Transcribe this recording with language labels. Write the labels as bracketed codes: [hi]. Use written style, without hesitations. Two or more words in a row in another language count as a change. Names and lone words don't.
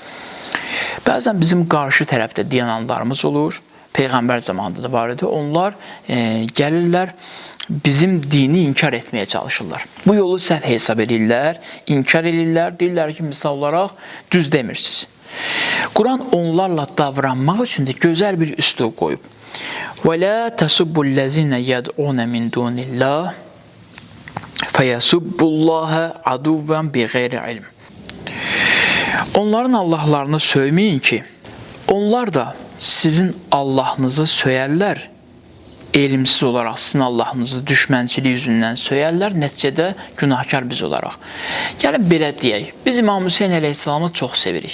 [az] Bəzən bizim qarşı tərəfdə dayananlarımız olur, Peyğəmbər zamanında da var idi, onlar gəlirlər, bizim dini inkar etməyə çalışırlar. Bu yolu səhv hesab edirlər, inkar edirlər, deyirlər ki, misal olaraq düz demirsiniz. Quran onlarla davranmaq üçün də gözəl bir üslub qoyub. [ar] وَلَا تَسُبُّ الَّذِينَ يَدْعُونَ مِنْ دُونِ اللّٰهِ فَيَسُبُّ اللّٰهَ عَدُوًّا بِغَيْرِ عِلْمٍ. [az] Onların Allahlarını söyməyin ki, onlar da sizin Allahınızı söyərlər, elmsiz olaraq sizin Allahınızı düşmənçilik yüzündən söyərlər, nəticədə günahkar biz olaraq. Gəlin belə deyək, biz İmam Hüseyin əleyhissalamı çox sevirik.